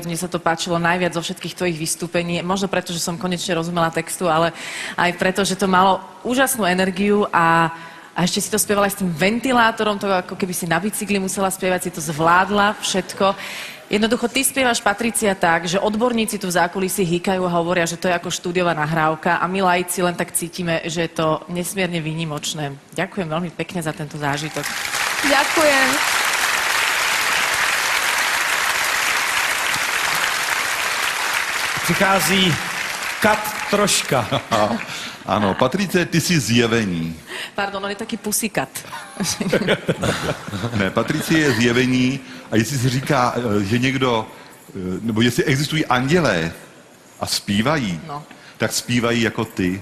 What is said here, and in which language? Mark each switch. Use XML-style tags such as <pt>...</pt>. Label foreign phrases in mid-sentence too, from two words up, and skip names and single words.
<sk>Mne sa to páčilo najviac zo všetkých tvojich vystúpení. Možno preto, že som konečne rozumela textu, ale aj preto, že to malo úžasnú energiu a ešte si to spievala aj s tým ventilátorom, to ako keby si na bicykli musela spievať, si to zvládla všetko. Jednoducho, ty spievaš, Patricia, tak, že odborníci tu v zákulisí hýkajú a hovoria, že to je ako štúdiová nahrávka a my laici len tak cítime, že je to nesmierne výnimočné. Ďakujem veľmi pekne za tento zážitok. Ďakujem.</sk> <cs>Přichází Kat Troška. Ano, Patrice, ty jsi zjevení.</cs> <sk>Pardon, on je taký pusikat.</sk> <cs>Ne, Patricie je zjevení a jestli se říká, že někdo, nebo jestli existují andělé a zpívají, tak zpívají jako ty.</cs>